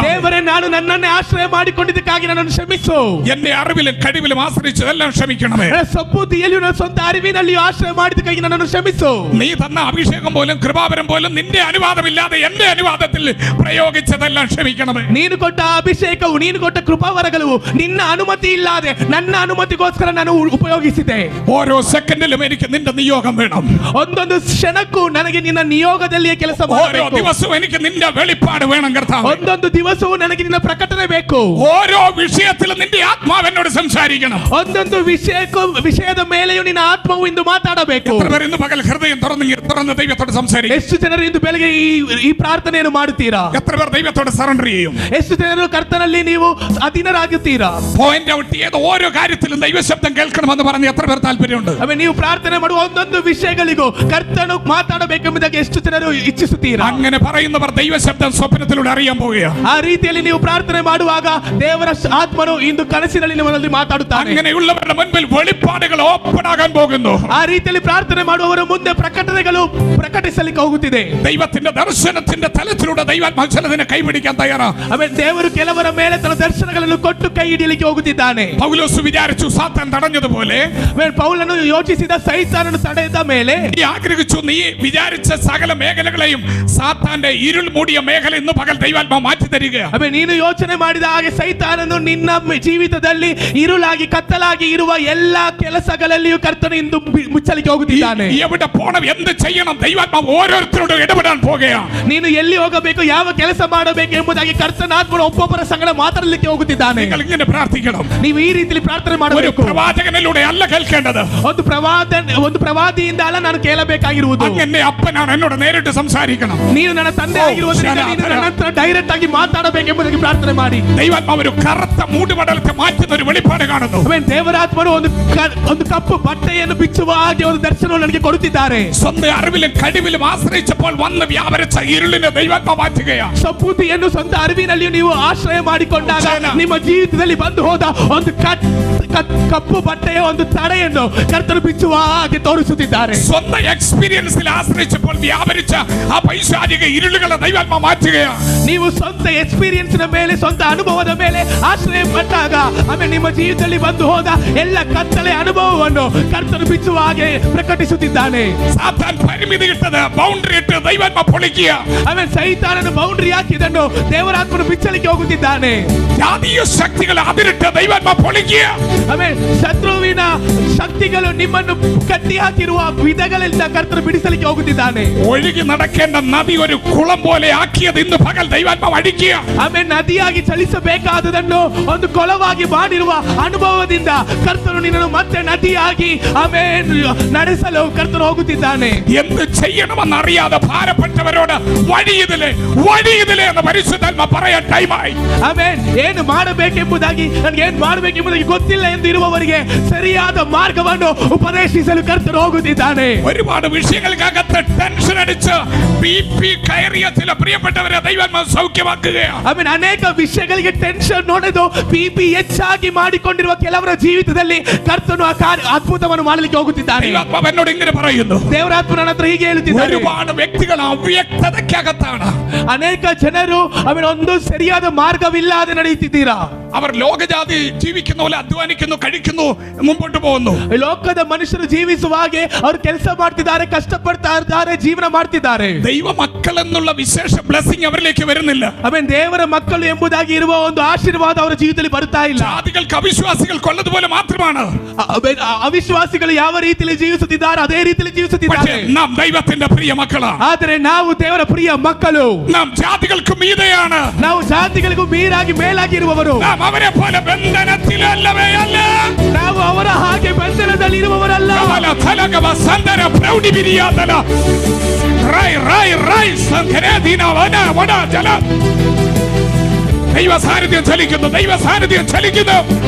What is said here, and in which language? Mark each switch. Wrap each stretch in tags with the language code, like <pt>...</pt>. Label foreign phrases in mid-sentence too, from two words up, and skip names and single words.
<kn>ದೇವರೇ, ನಾನು ನನ್ನನ್ನೇ ಆಶ್ರಯ ಮಾಡಿಕೊಂಡಿದ್ದಕ್ಕಾಗಿ ನನ್ನನ್ನು ಕ್ಷಮಿಸು.</kn> <ml>എന്റെ അറിവിലും കഴിവിലും ആശ്രയിച്ചതെല്ലാം ക്ഷമിക്കണമേ.</ml> <kn>ಸಬ್ಬುದ್ಧಿಯಲ್ಲಿಯೂ ನನ್ನ ಸ್ವಂತ ಅರಿವಿನಲ್ಲಿಯೂ ಆಶ್ರಯ ಮಾಡಿದ್ದಕ್ಕಾಗಿ ನನ್ನನ್ನು ಕ್ಷಮಿಸು.</kn> <ml>നീ തന്ന അഭിഷേകം പോലും കൃപാവരം പോലും നിന്റെ അനുവാദമില്ലാതെ എന്റെ അനുവാദത്തിൽ പ്രയോഗിച്ചതെല്ലാം ക്ഷമിക്കണമേ.</ml> <kn>ನೀನು ಕೊಟ್ಟ ಅಭಿಷೇಕವು, ನೀನು ಕೊಟ್ಟ ಕೃಪಾವರಗಳು ನಿನ್ನ ಅನುಮತಿ ಇಲ್ಲದೆ ನನ್ನ ಅನುಮತಿಗೋಸ್ಕರ ನಾನು ಉಪಯೋಗಿಸಿದೆ.</kn> <ml>ഓരോ സെക്കൻഡിലും എനിക്ക് നിന്റെ നിയോഗം വേണം.</ml> <kn>ಒಂದೊಂದು ಕ್ಷಣಕ್ಕೂ ನನಗೆ ನಿನ್ನ ನಿಯೋಗದಲ್ಲಿಯೇ ಕೆಲಸ</kn> <ml>ഓരോ</ml> <kn>ಮಾಡಬೇಕು.</kn> <ml>ദിവസവും എനിക്ക് നിന്റെ വെളിപ്പാട് വേണം കർത്താവേ.</ml> <kn>ಒಂದೊಂದು ದಿವಸವೂ ನನಗೆ ನಿನ್ನ ಪ್ರಕಟಣೆ ಬೇಕು.</kn> <ml>ഓരോ വിഷയത്തിലും നിന്റെ ആത്മാവ് എന്നോട് സംസാരിക്കണം.</ml> <kn>ಒಂದೊಂದು ವಿಷಯದ ಮೇಲೆಯೂ ನಿನ್ನ ಆತ್ಮವು ಇಂದು ಮಾತಾಡಬೇಕು.</kn> <ml>എത്ര പേർ ഇന്ന് പകൽ ഹൃദയം തുറന്ന് ദൈവത്തോട് സംസാരിക്കും?</ml> <kn>ಎಷ್ಟು ಜನರು ಇಂದು ಬೆಳಗ್ಗೆ ಈ ಪ್ರಾರ್ಥನೆಯನ್ನು ಮಾಡುತ್ತೀರಾ?</kn> <ml>എത്ര പേർ ദൈവത്തോട് സറണ്ടർ ചെയ്യും?</ml> <kn>ಎಷ್ಟು ಜನರು ಕರ್ತನಲ್ಲಿ ನೀವು ಅಧೀನರಾಗುತ್ತೀರಾ?</kn> <en>point out</en> <ml>ചെയ്ത് ഓരോ കാര്യത്തിലും ദൈവശബ്ദം കേൾക്കണമെന്ന് പറഞ്ഞ് എത്ര പേർ താല്പര്യമുണ്ട്?</ml> <kn>ನೀವು ಪ್ರಾರ್ಥನೆ ಮಾಡುವ ಒಂದೊಂದು ವಿಷಯಗಳಿಗೂ ಕರ್ತನು ಮಾತಾಡಬೇಕೆಂಬುದಾಗಿ ಎಷ್ಟು ಜನರು ಇಚ್ಛಿಸುತ್ತೀರಾ?</kn> <ml>അങ്ങനെ പറയുന്നവർ ദൈവശബ്ദം സ്വപ്നത്തിലൂടെ അറിയാൻ പോവുകയാണ്.</ml> <kn>ಆ ರೀತಿಯಲ್ಲಿ ನೀವು ಪ್ರಾರ್ಥನೆ ಮಾಡುವಾಗ ದೇವರ ಆತ್ಮನು ಇಂದು ಕನಸಿನಲ್ಲಿ ನಿಮ್ಮಲ್ಲಿ ಮಾತಾಡುತ್ತಾನೆ.</kn> <ml>അങ്ങനെയുള്ളവരുടെ മുൻപിൽ വെളിപ്പാടുകൾ ഓപ്പൺ ആകാൻ പോകുന്നു.</ml> <kn>ಆ ರೀತಿಯಲ್ಲಿ ಪ್ರಾರ್ಥನೆ ಮಾಡುವವರ ಮುಂದೆ ಪ್ರಕಟಣೆಗಳು ಪ್ರಕಟಿಸಲಿಕ್ಕೆ ಹೋಗುತ್ತಿದೆ.</kn> <ml>ദൈവത്തിന്റെ ദർശനത്തിന്റെ തലത്തിലൂടെ ദൈവാത്മാവ് ചിലതിനെ കൈപിടിക്കാൻ തയ്യാറാണ്.</ml> <kn>ಆಮೇಲೆ ದೇವರು ಕೆಲವರ ಮೇಲೆ ತನ್ನ ದರ್ಶನಗಳನ್ನು ಕೊಟ್ಟು ಕೈ ಹಿಡಿಯಲಿಕ್ಕೆ ಹೋಗುತ್ತಿದ್ದಾನೆ.</kn> <ml>പൗലോസ് വിചാരിച്ചു സാത്താൻ തടഞ്ഞതുപോലെ</ml> <kn>ಪೌಲನು ಯೋಚಿಸಿದ ಸೈತಾನನು ತಡೆದ ಮೇಲೆ</kn> <ml>നീ ആഗ്രഹിച്ചു, നീ വിചാരിച്ച സകല മേഖലകളെയും സാത്താന്റെ ഇരുൾ മൂടിയ മേഖല ഇന്ന് പകൽ ദൈവാത്മാവ് മാറ്റി തരികയാണ്.</ml> <kn>ಆಮೇಲೆ ನೀನು ಯೋಚನೆ ಮಾಡಿದ ಹಾಗೆ ಸೈತಾನನು ನಿನ್ನ ಜೀವಿತದಲ್ಲಿ ഇരുളാಗಿ ಕತ್ತಲಾಗಿ ಇರುವ ಎಲ್ಲಾ ಕೆಲಸಗಳಲ್ಲಿಯೂ ಕರ್ತನು ಇಂದು ಮುಚ್ಚಲಿಕ್ಕೆ ಹೋಗುತ್ತಿದ್ದಾನೆ.</kn> <ml>എവിടെ പോണം, എന്ത് ചെയ്യണം, ദൈവാത്മാവ് ഓരോരുത്തരോടും ഇടപെടാൻ പോകുകയാണ്.</ml> <kn>ನೀನು ಎಲ್ಲಿ ಹೋಗಬೇಕು, ಯಾವ ಕೆಲಸ ಮಾಡಬೇಕು ಎಂಬುದಾಗಿ ಕರ್ತನ ಆತ್ಮನು ಒಬ್ಬೊಬ್ಬರ ಸಂಗಡ ಮಾತಾಡಲಿಕ್ಕೆ ಹೋಗುತ್ತಿದ್ದಾನೆ.</kn> <ml>നിങ്ങൾ ഇങ്ങനെ പ്രാർത്ഥിക്കണം.</ml> <kn>ನೀವು ಈ ರೀತಿಯಲ್ಲಿ ಪ್ರಾರ್ಥನೆ</kn> <ml>ഒരു</ml> <kn>ಮಾಡಬೇಕು.</kn> <ml>പ്രവാചകനിലൂടെ അല്ല കേൾക്കേണ്ടത്.</ml> <kn>ಒಂದು ಪ್ರವಾದಿಯಿಂದ ಅಲ್ಲ ನಾನು ಕೇಳಬೇಕಾಗಿರುವುದು.</kn> <ml>അങ്ങനെ അപ്പനാണ് എന്നോട് നേരിട്ട് സംസാരിക്കണം.</ml> <kn>ನೀನು ನನ್ನ ತಂದೆ ಆಗಿರುವುದರಿಂದ ನೀನು ನನ್ನ ಹತ್ರ ಡೈರೆಕ್ಟ್ ಆಗಿ ಮಾತಾಡಬೇಕೆಂಬುದಾಗಿ ಪ್ರಾರ್ಥನೆ ಮಾಡಿ.</kn> <ml>ദൈവാത്മാവ് ഒരു കറുത്ത മൂടുപടലത്തെ മാറ്റുന്ന ഒരു വെളിപ്പാട് കാണുന്നു.</ml> <kn>ದೇವರಾತ್ಮನು ಒಂದು ಕಪ್ಪು ಬಟ್ಟೆಯನ್ನು ಬಿಚ್ಚುವ ಹಾಗೆ ಒಂದು ದರ್ಶನವನ್ನು ನನಗೆ ಕೊಡುತ್ತಿದ್ದಾರೆ.</kn> <ml>സ്വന്തം അറിവിലും കഴിവിലും ആശ്രയിച്ചപ്പോൾ വന്ന് വ്യാപരിച്ച ഇരുളിനെ ദൈവാത്മാവ് മാറ്റുകയാണ്.</ml> <kn>ಸಬೂತಿಯನ್ನು ಸ್ವಂತ ಅರಿವಿನಲ್ಲಿಯೂ ನೀವು ಆಶ್ರಯ ಮಾಡಿಕೊಂಡಾಗ ನಿಮ್ಮ ಜೀವಿತದಲ್ಲಿ ಬಂದು ಹೋದ ಒಂದು ಕಪ್ಪು ಬಟ್ಟೆಯ ಒಂದು ತಡೆಯನ್ನು ಕರ್ತನು ಬಿಚ್ಚುವ ಹಾಗೆ ತೋರಿಸುತ್ತಿದ್ದಾರೆ.</kn> <ml>സ്വന്തം എക്സ്പീരിയൻസിൽ ആശ്രയിച്ചപ്പോൾ വ്യാപരിച്ച ആ പൈശാചിക ഇരുളുകളെ ദൈവാത്മാവ് മാറ്റുകയാണ്.</ml> <kn>ನೀವು ಸ್ವಂತ ಎಕ್ಸ್ಪೀರಿಯನ್ಸ್ನ ಮೇಲೆ, ಸ್ವಂತ ಅನುಭವದ ಮೇಲೆ ಆಶ್ರಯ ಪಟ್ಟಾಗ ಆಮೇಲೆ ನಿಮ್ಮ ಜೀವಿತದಲ್ಲಿ ಬಂದು ಹೋದ ಎಲ್ಲ ಕತ್ತಲೆ ಅನುಭವವನ್ನು ಕರ್ತನು ಬಿಚ್ಚುವ ಹಾಗೆ ಪ್ರಕಟಿಸುತ್ತಿದ್ದಾನೆ.</kn> <ml>സാത്താൻ പരിമിതി ഇട്ടത് ബൗണ്ടറി ഇട്ട് ദൈവാത്മാവ് പൊളിക്കുക.</ml> <kn>ಆಮೇಲೆ ಸೈತಾನನು ಬೌಂಡ್ರಿ ಹಾಕಿದನ್ನು ದೇವರಾತ್ಮನು ಬಿಚ್ಚಲಿಕ್ಕೆ ಹೋಗುತ್ತಿದ್ದಾನೆ.</kn> <ml>ജാതീയ ശക്തികൾ അതിരിട്ട് ദൈവാത്മാവ് പൊളിക്കുക.</ml> <kn>ಆಮೇಲೆ ಶತ್ರುವಿನ ಶಕ್ತಿಗಳು ನಿಮ್ಮನ್ನು ಕಟ್ಟಿ ಹಾಕಿರುವ ವಿಧಗಳಿಂದ ಕರ್ತನು ಬಿಡಿಸಲಿಕ್ಕೆ ಹೋಗುತ್ತಿದ್ದಾನೆ.</kn> <ml>ഒഴുകി നടക്കേണ്ട നദി ഒരു കുളം പോലെ ആക്കിയത് ഇന്ന് പകൽ ദൈവാത്മാവ് അടിക്കുക.</ml> <kn>ಆಮೇಲೆ ನದಿಯಾಗಿ ಚಲಿಸಬೇಕಾದುದನ್ನು ಒಂದು ಕೊಳವಾಗಿ ಮಾಡಿರುವ ಅನುಭವದಿಂದ ಕರ್ತನು ನಿನ್ನನ್ನು ಮತ್ತೆ ನದಿಯಾಗಿ ಆಮೇಲೆ ನಡೆಸಲು ಕರ್ತನು ಹೋಗುತ್ತಿದ್ದಾನೆ.</kn> <ml>എന്ത് ചെയ്യണമെന്നറിയാതെ ഭാരപ്പെട്ടവരോട് വഴിയിതിലെ എന്ന് പരിശുദ്ധാത്മ പറയാൻ ടൈമായി.</ml> <kn>ಆಮೇಲೆ ಏನು ಮಾಡಬೇಕೆಂಬುದಾಗಿ, ನನಗೆ ಏನು ಮಾಡಬೇಕೆಂಬುದಾಗಿ ಗೊತ್ತಿಲ್ಲ ಎಂದು ಇರುವವರಿಗೆ ಸರಿಯಾದ ಮಾರ್ಗವನ್ನು ಉಪದೇಶಿಸಲು ಕರ್ತನು ಹೋಗುತ್ತಿದ್ದಾನೆ.</kn> <ml>ഒരുപാട് വിഷയങ്ങൾക്കകത്ത് ടെൻഷൻ അടിച്ച് BP കയറിയ ചില പ്രിയപ്പെട്ടവരെ ദൈവാത്മാവ് സൗഖ്യമാക്കുകയാണ്.</ml> <kn>ಆಮೇಲೆ ಅನೇಕ ವಿಷಯಗಳಿಗೆ ಟೆನ್ಷನ್ ನೋಡೋದು BP ಹೆಚ್ಚಾಗಿ ಮಾಡಿಕೊಂಡಿರುವ ಕೆಲವರ ಜೀವಿತದಲ್ಲಿ ಕರ್ತನು ಅದ್ಭುತವನ್ನು ಮಾಡಲಿಕ್ಕೆ ಹೋಗುತ್ತಿದ್ದಾನೆ.</kn> <ml>ദൈവാത്മാവ് എന്നോട് ഇങ്ങനെ പറയുന്നു.</ml> <kn>ದೇವರಾತ್ಮ ನನ್ನ ಹತ್ರ ಹೀಗೆ ಹೇಳುತ್ತಿದ್ದಾರೆ.</kn> <ml>ഒരുപാട് വ്യക്തികൾ ಅವ್ಯಕ್ತതയ്ക്കകത്താണ്.</ml> <kn>ಅನೇಕ ಜನರು ಆಮೇಲೆ ಒಂದು ಸರಿಯಾದ ಮಾರ್ಗವಿಲ್ಲದೆ ನಡೆಯುತ್ತಿದ್ದೀರಾ.</kn> <ml>അവർ ലോകജാതി ജീവിക്കുന്ന പോലെ അധ്വാനിക്കുന്നു, കഴിക്കുന്നു, മുമ്പോട്ട് പോകുന്നു.</ml> <kn>ಲೋಕದ ಮನುಷ್ಯರು ಜೀವಿಸುವ ಹಾಗೆ ಅವರು ಕೆಲಸ ಮಾಡ್ತಿದ್ದಾರೆ, ಕಷ್ಟಪಡ್ತಾ ಇದ್ದಾರೆ, ಜೀವನ ಮಾಡ್ತಿದ್ದಾರೆ.</kn> <ml>ദൈവ മക്കൾ എന്നുള്ള വിശേഷ ബ്ലെസ്സിംഗ് അവരിലേക്ക് വരുന്നില്ല.</ml> <kn>ಆಮೇಲೆ ದೇವರ ಮಕ್ಕಳು ಎಂಬುದಾಗಿ ಇರುವ ಒಂದು ಆಶೀರ್ವಾದ ಅವರ ಜೀವಿತದಲ್ಲಿ ಬರ್ತಾ ಇಲ್ಲ.</kn> <ml>ജാതികൾക്ക് അവിശ്വാസികൾക്കുള്ളതുപോലെ മാത്രമാണ്.</ml> <kn>ಅವಿಶ್ವಾಸಿಗಳು ಯಾವ ರೀತಿಯಲ್ಲಿ ಜೀವಿಸುತ್ತಿದ್ದಾರೆ ಅದೇ ರೀತಿಯಲ್ಲಿ ಜೀವಿಸುತ್ತಿದ್ದಾರೆ.</kn> <ml>നാം ദൈവത്തിന്റെ പ്രിയ മക്കളാണ്.</ml> <kn>ಆದರೆ ನಾವು ದೇವರ ಪ್ರಿಯ ಮಕ್ಕಳು.</kn> <ml>നാം ജാതികൾക്ക് മീതെയാണ്.</ml> <kn>ನಾವು ಜಾತಿಗಳಿಗೂ ಮೀರಾಗಿ ಮೇಲಾಗಿರುವವರು.</kn> <ml>നാം അവരെ പോലെ ബന്ധനത്തിലല്ലവേ അല്ല.</ml> <kn>ನಾವು ಅವರ ಹಾಗೆ ಬಂಧನದಲ್ಲಿ ಇರುವವರಲ್ಲ. സന്തര പ്രൗഢി ബിരിയാതല റൈ റൈ റൈ സംഖരേദിന വന വന ജല</kn> <ml>ദൈവ സാന്നിധ്യം ചലിക്കുന്നു, ദൈവ സാന്നിധ്യം ചലിക്കുന്നു.</ml>